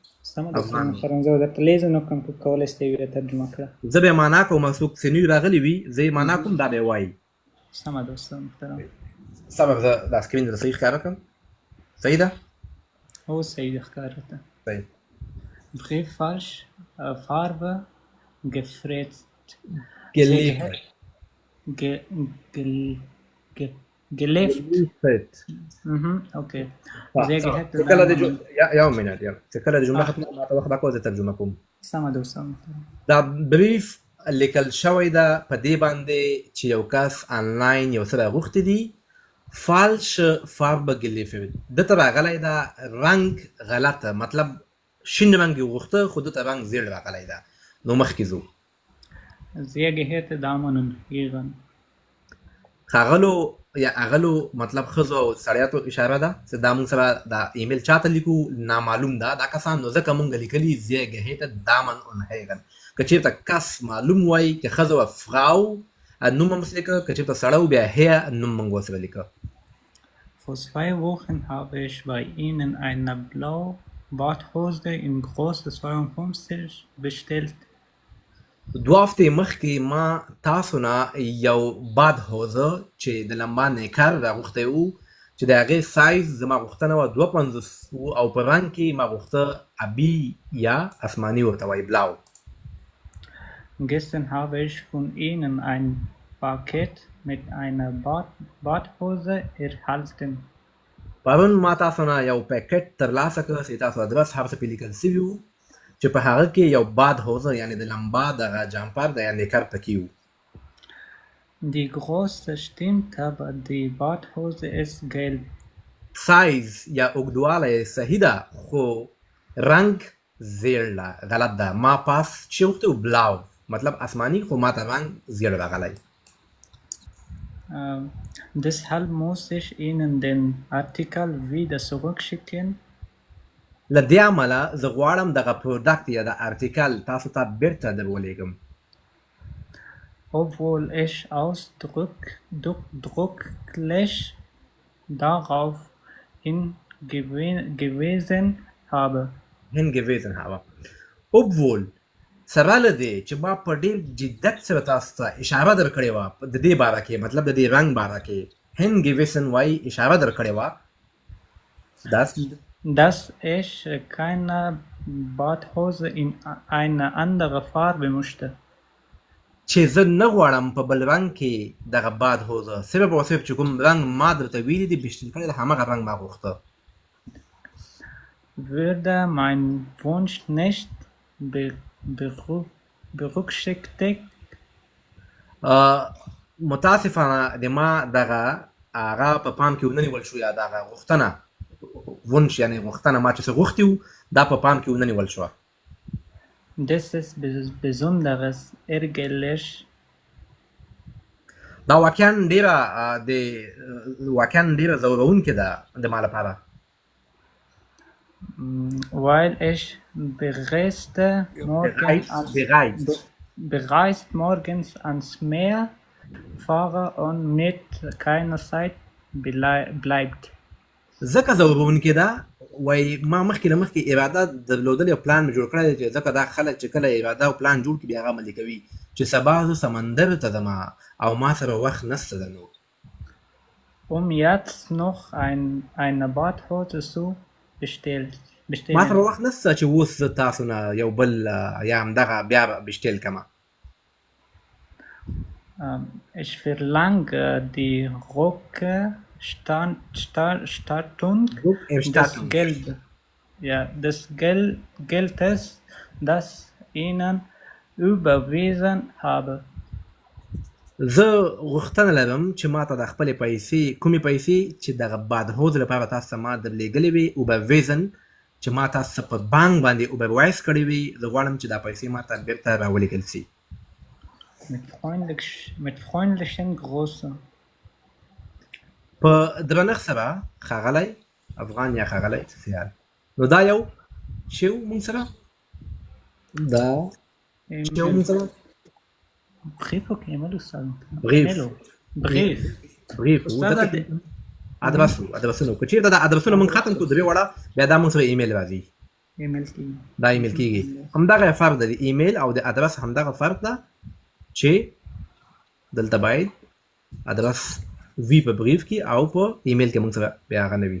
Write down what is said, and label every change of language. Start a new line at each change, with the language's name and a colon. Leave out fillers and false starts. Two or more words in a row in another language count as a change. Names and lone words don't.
Pashto: سمه ده استاد محترم زه درته لیزن وکړم که کولی شئ ویې ترجمه کړه زه به یې معنا کوم څوک چې نوي راغلي وي زه یې معنا کوم دا به یې وایي سمه ده استاد محترم سمه زه دا سکرین درته صحیح ښکاره کړم صحیح ده او صحیح ده ښکاره ته صحیح
German: Brief falsch, Farbe gefräst. geliefert geliefert. Okay. Sehr geehrte
Pashto: کله د یو منټ چې کله د جمله ختمه ما ته وخت راکوه زه ترجمه کوم سمه ده استاد محترم دا بریف لیکل شوی ده په دې باندې چې یو کس آنلاین یو څه راغوښتي دي
German: falsch Farbe geliefert
Pashto: دته راغلی ده رنګ غلطه مطلب شین رنګ یې غوښته خو دته رنګ زیړ راغلی ده نو مخکې ځو
German: Sehr geehrte Damen und Herren.
Pashto: ښاغلو یا اغلو مطلب ښځو او سړیاتو اشاره ده چې دا موږ سره دا ایمیل چاته لیکو نامعلوم ده دا کسان نو ځکه موږ لیکلي
German: sehr geehrte Damen und Herren
Pashto: که چېرته کس معلوم وایي که ښځه وه فراو نوم هم لیکه که چېرته سړی و بیا هیر نوم موږ ورسره لیکه
German: Vor 2 Wochen habe ich bei Ihnen eine blaue Badhose in Größe 52 bestellt.
Pashto: 2 هفتې مخکې ما تاسو نه یو
German: Badhose
Pashto: چې د لمبا نیکر راغوښتی و چې د هغې سایز زما غوښتنه وه 52 او په رنګ کې ما غوښته ابي یا اسماني ورته وایي بلاو
German: Gestern habe ich von Ihnen ein Paket mit einer Badhose erhalten.
Pashto: پرون ما تاسو نه یو پیکټ ترلاسه کړه چې تاسو ادرس هر څه پې لیکل سوي وو چې په هغه کې یو
German: Badhose
Pashto: یعنې د لمبا دغه جامپر د یا نیکر پکې وو
German: Die Größe stimmt, aber die Badhose ist gelb.
Pashto: سایز یا اوږدوالی صحیح ده خو رنګ زیړ ده غلط ده ما پاس چې وغوښتی و بلاو مطلب اسماني خو ما ته رنګ زیړ راغلی
German: Deshalb muss ich Ihnen den Artikel wieder zurückschicken.
Pashto: له دې امله زه غواړم دغه پروډکټ یا د ارټیکل تاسو ته بیرته در ولېږم.
German: Obwohl ich ausdrücklich darauf hingewiesen habe. hingewiesen habe. obwohl
Pashto: سره له دې چې ما په ډېر جدت سره تاسو ته اشاره درکړې وه د دې باره کې، مطلب د دې رنګ باره کې hingewiesen وایي اشاره درکړې وه
German: dass ich keine Badhose in eine andere Farbe möchte.
Pashto: چې زه نه غواړم په بل رنګ کې دغه بادهوزه صرف او صرف چې کوم رنګ ما درته ویلي دي بشتل کړی د همغه رنګ ما غوښته.
German: Würde mein Wunsch nicht berücksichtigt.
Pashto: متاسفانه د ما دغه هغه په پام کې ونه نیول شو یا دغه غوښتنه ونش یعنی غوښتنه ما چې څه غوښتي وو دا په پام کې ونه نیول شوه.
German: Das ist besonderes ärgerlich.
Pashto: دا واقعا ډېره ځورونکې ده د ما لپاره.
German: Weil ich bereits morgens ans Meer fahre und mit keiner Zeit bleibt.
Pashto: ځکه ځورونکې ده وایي ما مخکې له مخکې اراده درلودل یو پلان مې جوړ کړی دی چې ځکه دا خلک چې کله اراده او پلان جوړ کړي بیا هغه عملي کوي چې سبا زه سمندر ته ځم او ما سره وخت نشته ده نو.
German: Jetzt noch eine Badhose zu bestellen.
Pashto: ما سره وخت نشته چې اوس زه تاسو نه یو بل یا همدغه بیا بشتل کړمه.
German: Ich verlange die Rückerstattung des Geldes, das Ihnen überwiesen habe.
Pashto: زه غوښتنه لرم چې ما ته د خپلې پیسې کومې پیسې چې دغه بادهوز لپاره تاسو ته ما درلېږلې وي überwiesen چې ما تاسو ته په بانک باندې überweis کړې وي زه غواړم چې دا پیسې ما ته بېرته راولېږل سي.
German: Mit freundlichen Grüßen.
Pashto: په درنښت سره ښاغلی افغان یا ښاغلی سیال. نو دا یو شی و موږ سره
German: Brief okay, immer du sagen. Brief.
Pashto: ادرسونه که چېرته دا ادرسونه موږ ختم کړو درې وړه بیا دا موږ سره ایمیل راځي. دا ایمیل کېږي همدغه فرق ده د ایمیل او د ادرس همدغه فرق ده چې دلته باید ادرس وي په بریف کې او په ایمیل کې موږ سره بیا هغه نه وي.